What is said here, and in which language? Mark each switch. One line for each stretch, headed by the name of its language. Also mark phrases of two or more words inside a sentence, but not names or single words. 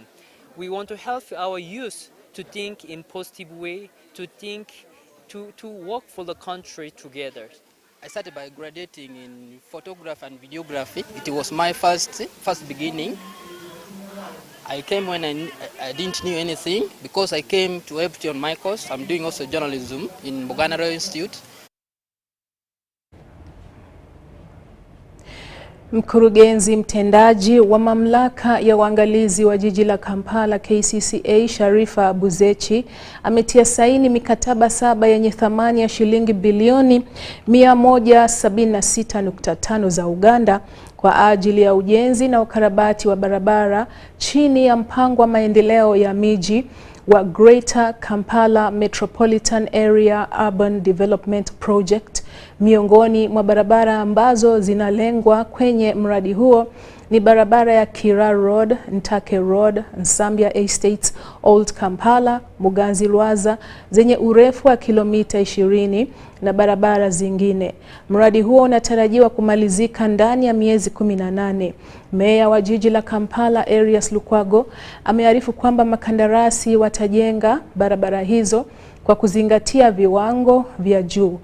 English: We want to help our youth to think in positive way, to think, to work for the country together. I started by graduating in photography and videography. It was my first beginning. I came when I didn't know anything because I came to help on my course. I'm doing also journalism in Buganda Royal Institute.
Swahili: Mkurugenzi mtendaji wa mamlaka ya uangalizi wa jiji la Kampala KCCA Sharifa Buzechi ametia saini mikataba 7 yenye thamani ya shilingi bilioni 176.5 za Uganda kwa ajili ya ujenzi na ukarabati wa barabara chini ya mpango wa maendeleo ya miji wa Greater Kampala Metropolitan Area Urban Development Project. Miongoni mwa barabara ambazo zinalengwa kwenye mradi huo ni barabara ya Kira Road, Ntake Road, Nsambya Estates, Old Kampala, Muganzi Lwaza zenye urefu wa kilomita 20 na barabara zingine. Mradi huo unatarajiwa kumalizika ndani ya miezi 18. Meya wa jiji la Kampala Arias Lukwago amearifu kwamba makandarasi watajenga barabara hizo kwa kuzingatia viwango vya juu.